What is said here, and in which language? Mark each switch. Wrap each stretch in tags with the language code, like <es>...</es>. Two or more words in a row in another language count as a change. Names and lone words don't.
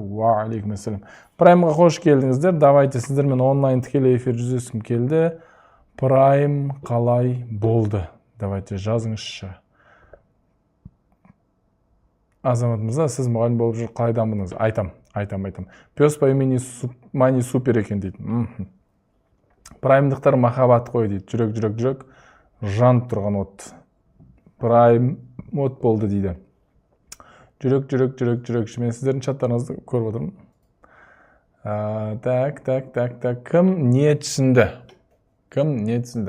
<ar>وعليكم السلام.</ar> <kk>Праймға қош келдіңіздер. Давайте сіздермен онлайн тікелей эфир жүздескім келді. Прайм қалай болды? Давайте жазыңызшы. Азамат мырза, сіз мұғалім болып жүр, қайдамыныз? Айтам.</kk> <ru>Пес по имени Мани супер</ru> <kk>екен дейді. Праймдықтар махаббат қой дейді. Жүрек. Жанып тұрған от. Прайм от болды дейді. Жүрек. Мен сіздердің чаттарыңызды көріп отырмын. Так. Кім не түсінді?</kk>